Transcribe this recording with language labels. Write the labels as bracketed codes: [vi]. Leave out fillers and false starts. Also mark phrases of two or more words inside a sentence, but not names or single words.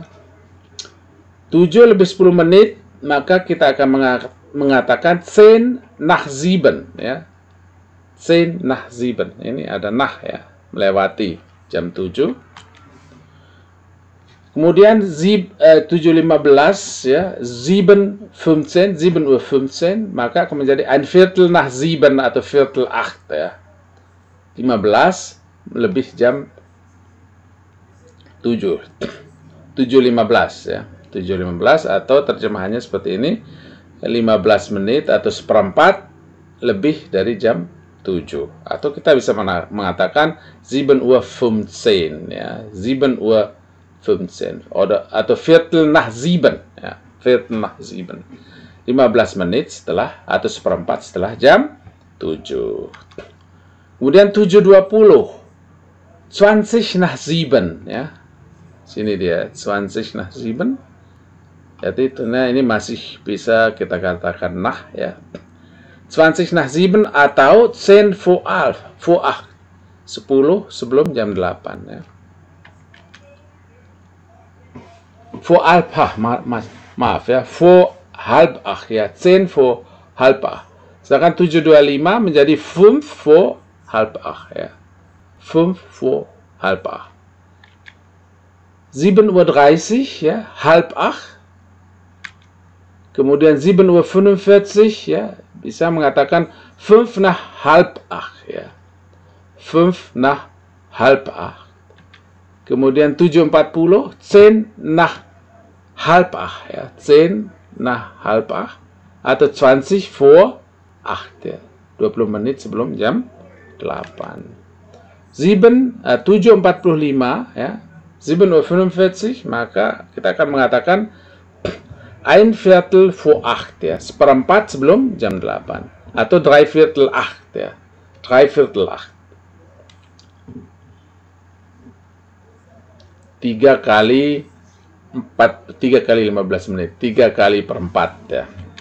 [id] 7 lebih 10 menit, maka kita akan mengatakan 10 nach 7 ya. [de] 10 nach 7. [id] Ini ada nach ya, melewati jam 7. Kemudian 7:15 ya, 7:15, maka akan menjadi [de] ein Viertel nach 7 [id] atau Viertel 8 ya. 15 lebih jam 7. 7:15 ya. 7:15 atau terjemahannya seperti ini, 15 menit atau seperempat lebih dari jam 7. Atau kita bisa mengatakan 7:15 ya. 7:15 atau [de] Viertel nach 7 [id] ya. [de] Viertel nach 7. [id] 15 menit setelah atau seperempat setelah jam 7. Kemudian 7:20. 20 nach 7 ya. Sini dia 20 nach 7. Jadi ini masih bisa kita katakan nach ya. [de] 20 nach 7 atau 10 vor 8. [id] 10 sebelum jam 8 ya. [de] Vor halb 8, [id] maaf ya, [de] vor halb 8 ya, 10 vor halb 8. [id] Sedangkan 7:25 menjadi 5 [de] vor halb 8 [id] ya. [de] 5 vor halb 8. 7:30 ya, halb 8. [id] Kemudian 7:45 ya, bisa mengatakan 5 [de] nach halb 8 [id] ya. [de] 5 nach halb 8. Kemudian 7:40, 10 nach halb 8 ya. 10 nach halb 8 atau 20 vor 8 ya. [id] 20 menit sebelum jam 8. 7:45 ya. 7:45, maka kita akan mengatakan [de] ein Viertel vor 8 [id] ya. Seperempat sebelum jam 8 atau 3/4 8 ya. 3/4 8. 3 kali 15 menit, 3 kali per 4 ya.